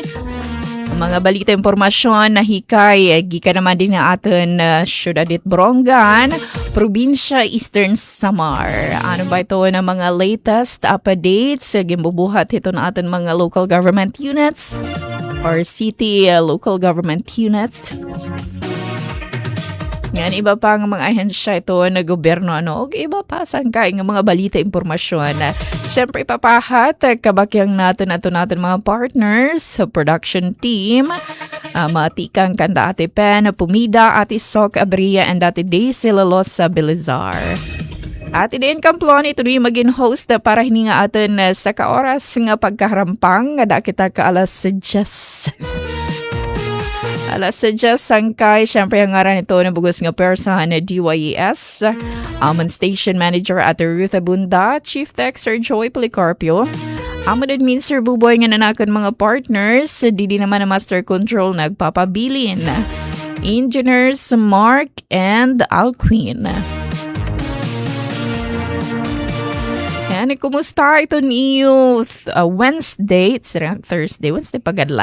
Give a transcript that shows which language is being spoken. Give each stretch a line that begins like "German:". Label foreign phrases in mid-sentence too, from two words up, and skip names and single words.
Waray: Mga balita impormasyon na hikay, gika naman din na atin Syudad Borongan, Probinsya Eastern Samar. Ano ba ito na mga latest updates? Gimbubuhat ito na atin mga
English: local government units or city local government unit.
Waray: Yan, iba pa ng mga ahensya ito na gobyerno, o iba pa sangkay ng mga balita, impormasyon. Siyempre, ipapahat, kabakyang natin mga partners,
English: production team,
Waray: matikang kanda ate Pen, Pumida, ate Sok Abria, and ate Daisy Lalos sa Belizar. At in Kamplon, ito rin maging host para hininga atin sa kaoras nga pagkaharampang, nga kita ka alas 10. Alas 10 sangkay, syempre ang ngaran ito na bugos nga persahan na DYES,
English: Station Manager
Waray: at Ruth Abunda,
English: Chief Tech
Waray: Sir Joy Policarpio, Amo din Mr. Buboy nga nanakon mga partners, di naman na master control nagpapabilin. Engineers Mark and Alquin. Yan, kumusta ito niyo Wednesday, Thursday pagadla.